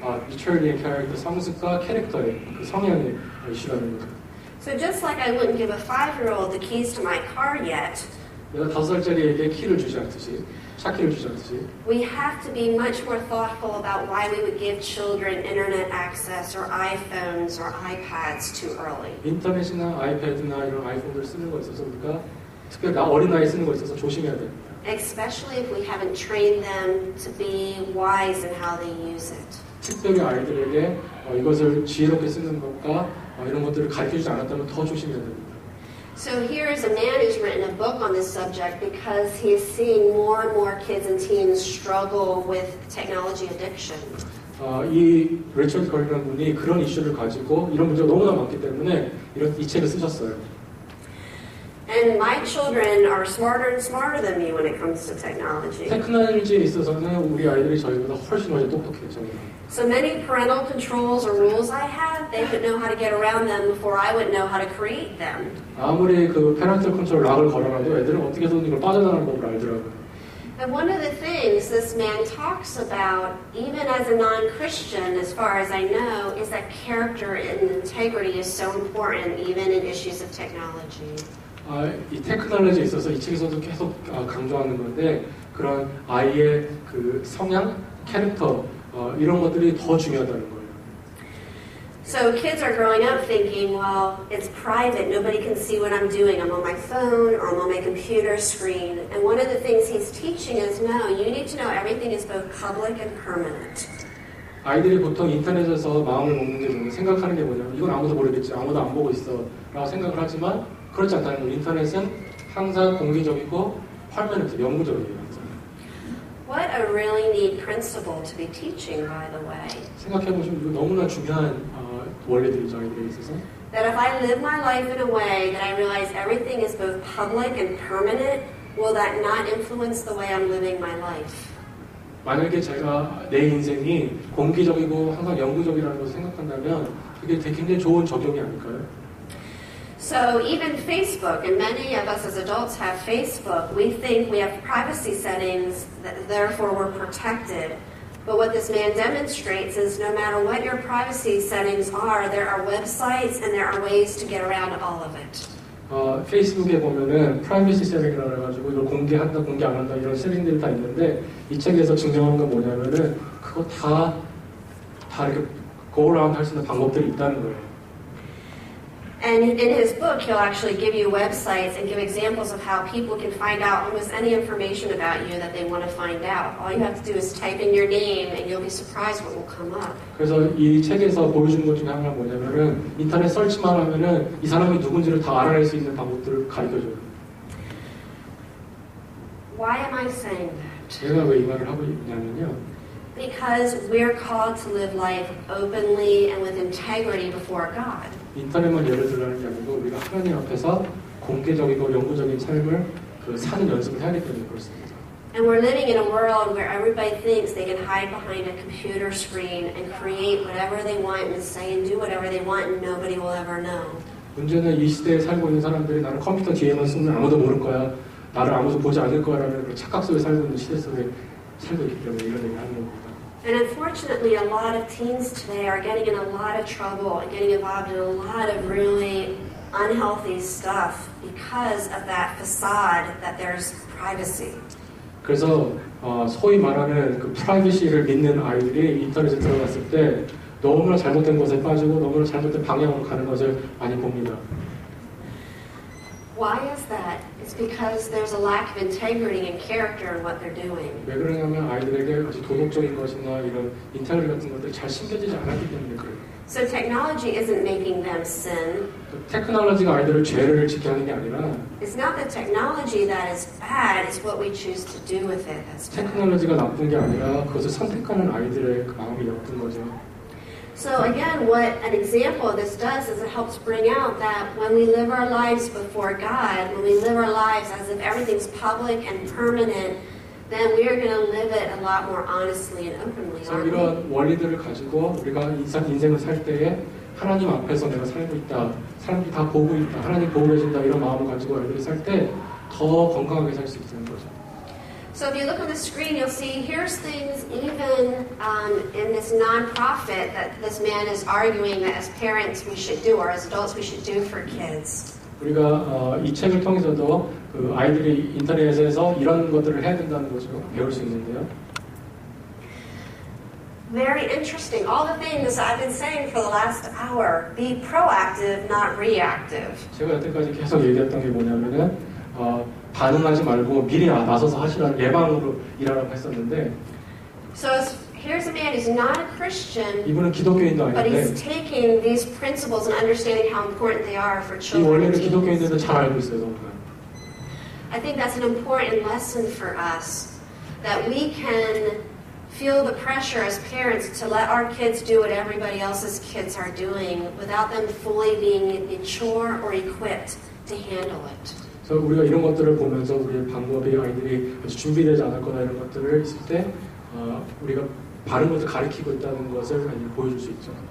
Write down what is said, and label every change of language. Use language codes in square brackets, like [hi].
[en] maturity and character [ko] 성숙과 캐릭터의 그 성향의 이슈라는 거죠. [en] So just like I wouldn't give a 5-year-old the keys to my car yet, [ko] 내가 5살짜리에게 키를 주지 않듯이 차키를 주지 않듯이 [en] we have to be much more thoughtful about why we would give children internet access or iPhones or iPads too early. [ko] 인터넷이나 아이패드나 이런 아이폰들 쓰는 거에 있어서 우리가 특별히 어린 나이에 쓰는 거에 있어서 조심해야 됩니다. [en] Especially if we haven't trained them to be wise in how they use it. [ko] 특별히 아이들에게 이것을 지혜롭게 쓰는 것과 이런 것들을 가르쳐주지 않았다면 더 조심해야 됩니다. [en] So here is a man who's written a book on this subject because he is seeing more and more kids and teens struggle with technology addiction. [ko] 이 리처드 커리라는 분이 그런 이슈를 가지고 이런 문제가 너무나 많기 때문에 이 책을 쓰셨어요. [en] And my children are smarter and smarter than me when it comes to technology. [ko] 테크놀로지에 있어서는 우리 아이들이 저희보다 훨씬 똑똑해요. 저희는. [en] So many parental controls or rules I have, they would know how to get around them before I would know how to create them. [ko] 아무리 그 패런탈 컨트롤 락을 걸어놔도 애들은 어떻게든 이걸 빠져나가는 법을 알더라고요. [en] And one of the things this man talks about, even as a non-Christian, as far as I know, is that character and integrity is so important, even in issues of technology. [ko] 이 테크놀로지에 있어서 이 책에서도 계속 강조하는 건데 그런 아이의 그 성향, 캐릭터 이런 것들이 더 중요하다는 거예요. [en] So kids are growing up thinking, well, it's private. Nobody can see what I'm doing. I'm on my phone or I'm on my computer screen. And one of the things he's teaching is, no, you need to know everything is both public and permanent. [ko] 아이들이 보통 인터넷에서 마음을 먹는 게 뭐냐, 생각하는 게 뭐냐면 이건 아무도 모르겠지, 아무도 안 보고 있어 라고 생각을 하지만 그렇지 않다는 거예요. 인터넷은 항상 공개적이고 permanent, 영구적이에요. [en] What a really neat principle to be teaching, by the way. [ko] 생각해보시면 이거 너무나 중요한 원리들이죠, 아이들에 있어서. [en] That if I live my life in a way that I realize everything is both public and permanent, will that not influence the way I'm living my life? [ko] 만약에 제가 내 인생이 공개적이고 항상 영구적이라는 것을 생각한다면 그게 되게 굉장히 좋은 적용이 아닐까요? [en] So even Facebook, and many of us as adults have Facebook, we think we have privacy settings, that therefore we're protected. But what this man demonstrates is no matter what your privacy settings are, there are websites and there are ways to get around all of it. [ko] 페이스북에 보면은 프라이버시 세팅이라고 해가지고 이걸 공개한다, 공개 안 한다 이런 세팅들이 다 있는데 이 책에서 증명하는 건 뭐냐면은 그거 다 이렇게 [en] go around [ko] 할 수 있는 방법들이 있다는 거예요. [en] And in his book, he'll actually give you websites and give examples of how people can find out almost any information about you that they want to find out. All you have to do is type in your name and you'll be surprised what will come up. [ko] 그래서 이 책에서 보여주는 것 중에 하나가 뭐냐면은 인터넷 설치만 하면은 이 사람이 누군지를 다 알아낼 수 있는 방법들을 가르쳐줘요. [en] Why am I saying that? [ko] 제가 왜 이 말을 하고 있냐면요. [en] Because we're called to live life openly and with integrity before God. [ko] 인터넷만 예를 들라는 게 아니고 우리가 하나님 앞에서 공개적이고 영구적인 삶을 사는 연습을 해야 하기 때문에 그렇습니다. [en] And we're living in a world where everybody thinks they can hide behind a computer screen and create whatever they want and say and do whatever they want and nobody will ever know. [ko] 문제는 이 시대에 살고 있는 사람들이 나는 컴퓨터 뒤에만 숨으면 아무도 모를 거야. 나를 아무도 보지 않을 거야라는 그런 착각 속에 살고 있는 시대 속에 살고 있기 때문에 이런 얘기를 하는 겁니다. [en] And unfortunately, a lot of teens today are getting in a lot of trouble and getting involved in a lot of really unhealthy stuff because of that facade that there's privacy. [ko] 그래서 소위 말하는 그 프라이버시를 믿는 아이들이 인터넷에 들어갔을 때 너무나 잘못된 것에 빠지고 너무나 잘못된 방향으로 가는 것을 많이 봅니다. [en] Why is that? It's because there's a lack of integrity and character in what they're doing. [ko] 왜 그러냐면 아이들에게 아주 도덕적인 것이나 이런 인테그리티 같은 것들이 잘 심겨지지 않았기 때문에 그래요. [en] So technology isn't making them sin. [ko] 테크놀로지가 아이들을 죄를 지게 하는 게 아니라 [en] It's not the technology that is bad, it's what we choose to do with it that's bad. [ko] 테크놀로지가 나쁜 게 아니라 그것을 선택하는 아이들의 그 마음이 나쁜 거죠. [en] So again, what an example of this does is it helps bring out that when we live our lives before God, when we live our lives as if everything's public and permanent, then we are going to live it a lot more honestly and openly. [ko] 그래서 이런 원리들을 가지고 우리가 인생을 살 때에 하나님 앞에서 내가 살고 있다, 사람들이 다 보고 있다, 하나님 보고 계신다 이런 마음을 가지고 아이들이 살 때 더 건강하게 살 수 있는 거죠. [en] So if you look on the screen, you'll see here's things even in this nonprofit that this man is arguing that as parents we should do, or as adults we should do for kids. [ko] 우리가 이 책을 통해서도 그 아이들이 인터넷에서 이런 것들을 해야 된다는 것을 배울 수 있는데요. [en] Very interesting. All the things I've been saying for the last hour. Be proactive, not reactive. [ko] 제가 여태까지 계속 얘기했던 게 뭐냐면은 반응하지 말고 미리 나서서 하시라는 예방으로 일하라고 했었는데. [en] So here's a man who's not a Christian, [ko] 이분은 기독교인도 [en] but [ko] 아닌데. [en] he's taking these principles and understanding how important they are for [ko] 이 [en] children. [ko] 원리를 기독교인들도 잘 알고 있어요, 정말. [en] I think that's an important lesson for us, that we can feel the pressure as parents to let our kids do what everybody else's kids are doing without them fully being mature or equipped to handle it. [ko] 그래서 우리가 이런 것들을 보면서 우리의 방법이 아이들이 아주 준비되지 않았거나 이런 것들을 있을 때 우리가 바른 것을 가르치고 있다는 것을 보여줄 수 있죠.